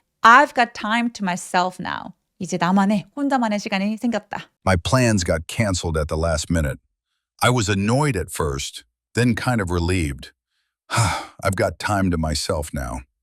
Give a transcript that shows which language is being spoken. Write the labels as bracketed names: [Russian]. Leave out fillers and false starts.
[English] I've got time to myself now. [Korean] 이제 나만의 혼자만의 시간이 생겼다. [English] My plans got canceled at the last minute. I was annoyed at first, then kind of relieved. I've got time to myself now.